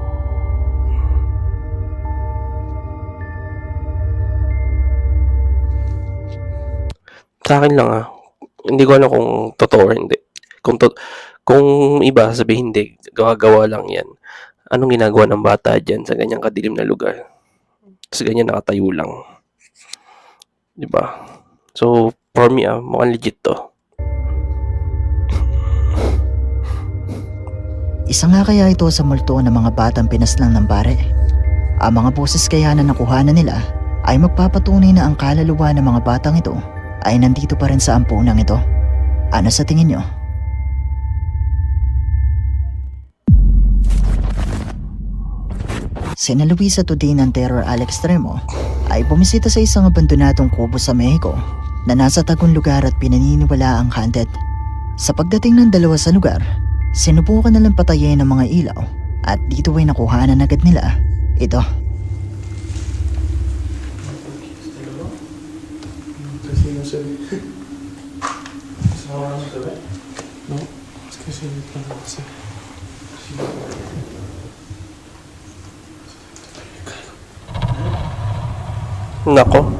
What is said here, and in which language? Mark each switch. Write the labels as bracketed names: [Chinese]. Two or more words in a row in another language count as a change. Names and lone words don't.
[Filipino] Sa akin lang hindi ko alam kung totoo or hindi. Kung iba sabihin hindi, gawa-gawa lang yan. Anong ginagawa ng bata dyan sa ganyang kadilim na lugar? Sa ganyan nakatayo lang. Diba? [English] So, for me [Filipino] mukhang legit to. Isa nga kaya ito sa multo ng mga batang pinaslang ng pare? Ang mga boses kaya na nakuhanan nila ay magpapatunay na ang kaluluwa ng mga batang ito ay nandito pa rin sa ampunang ito. Ano sa tingin nyo? Sina Luisa Tudin ng Terror al Extremo ay bumisita sa isang abandonadong kubo sa Mexico na nasa tagong lugar at pinaniniwala ang haunted. Sa pagdating ng dalawa sa lugar, sinubukan na lang patayin ng mga ilaw at dito ay nakuhanan agad nila ito. [Spanish] Casi no se ve. ¿Esa hora no se ve? No, es que sí, no sé. [Filipino] Nako.